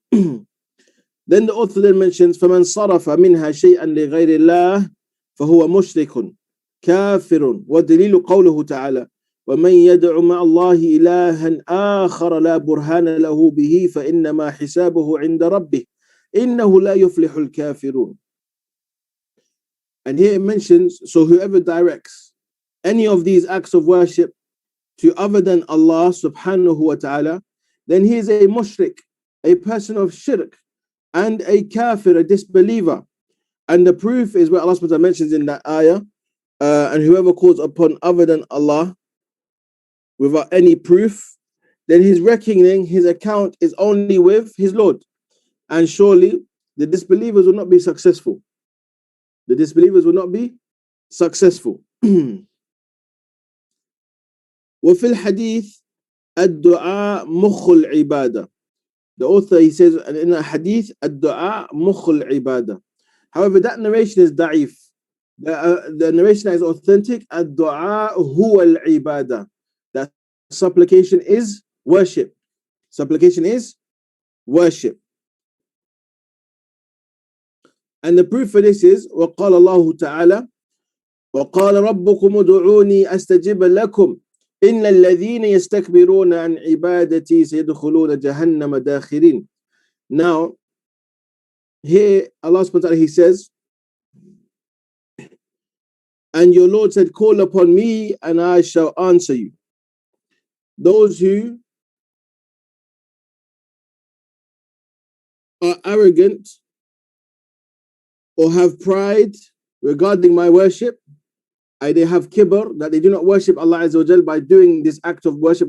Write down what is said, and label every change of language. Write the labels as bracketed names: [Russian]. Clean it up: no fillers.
[English] Then the author then mentions [Arabic] فَمَنْ صَرَفَ مِنْهَا شَيْئًا لِغَيْرِ اللَّهِ فَهُوَ مُشْرِكٌ كافر. والدليل قوله تعالى ومن يدع مع الله إلها آخر لا برهان له به فإنما حسابه عند ربه إنه لا يفلح الكافرون. [English] And here it mentions, so whoever directs any of these acts of worship to other than Allah subhanahu wa ta'ala, then he is a mushrik, a person of shirk, and a kafir, a disbeliever. And the proof is what Allah subhanahu wa ta'ala mentions in that ayah, and whoever calls upon other than Allah without any proof, then his reckoning, his account is only with his Lord. And surely the disbelievers will not be successful. The disbelievers will not be successful. [Arabic] وفي الحديث الدعاء مخ العبادة. [English] The author, he says in a hadith, [Arabic] الدعاء مخ العبادة. [English] However, that narration is da'if. The narration is authentic. [Arabic] الدعاء هو العبادة. [English] That supplication is worship. Supplication is worship. And the proof for this is [Arabic] وقال الله تعالى وقال ربكم ادعوني أستجب لكم إن الذين يستكبرون عن عبادتي سيدخلون جهنم داخرين. [English] Now, here Allah subhanahu wa ta'ala, he says, and your Lord said, call upon me and I shall answer you. Those who are arrogant or have pride regarding my worship, they have kibr, that they do not worship Allah Azza wa Jal by doing this act of worship.